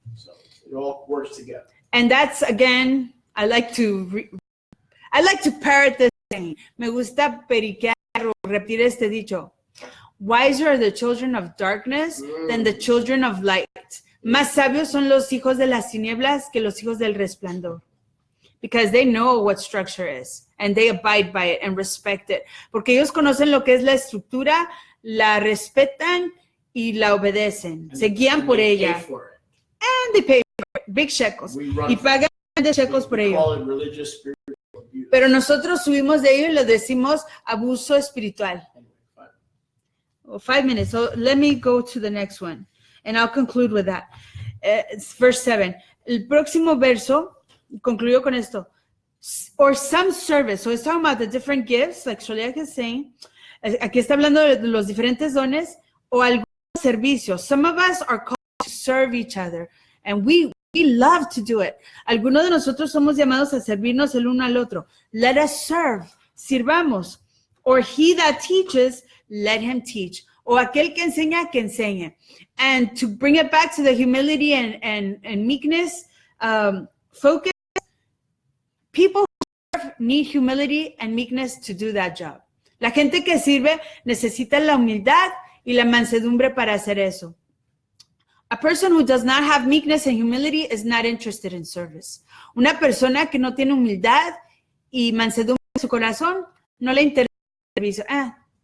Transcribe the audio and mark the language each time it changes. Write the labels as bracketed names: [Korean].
[English] So it all works together. And that's, again, I like to parrot this thing. [Spanish] Me gusta periquear o repetir este dicho. [English] Wiser are the children of darkness than the children of light. [Spanish] Más sabios son los hijos de las tinieblas que los hijos del resplandor. [English] Because they know what structure is and they abide by it and respect it. [Spanish] Porque ellos conocen lo que es la estructura, la respetan y la obedecen, [English] And [Spanish] se guían por [English] they pay [Spanish] ella, [English] for it. and they pay for it, big shekels, We run [Spanish] y pagan grandes shekels por [English] we [Spanish] ello. [English] call it religious spiritual abuse. [Spanish] Pero nosotros subimos de ello y lo decimos abuso espiritual. [English] Anyway, fine. Oh, 5 minutes. So let me go to the next one, and I'll conclude with that. It's verse 7. [Spanish] El próximo verso, concluyo con esto. [English] Or some service. So it's talking about the different gifts, like Sholiach is saying. [Spanish] Aquí está hablando de los diferentes dones o algún servicio. [English] Some of us are called to serve each other, and we love to do it. [Spanish] Algunos de nosotros somos llamados a servirnos el uno al otro. [English] Let us serve. [Spanish] Sirvamos. [English] Or he that teaches, let him teach. [Spanish] O aquel que enseñe. [English] And to bring it back to the humility and meekness focus, people who serve need humility and meekness to do that job. [Spanish] La gente que sirve necesita la humildad y la mansedumbre para hacer eso. [English] A person who does not have meekness and humility is not interested in service. [Spanish] Una persona que no tiene humildad y mansedumbre en su corazón no le interesa el servicio.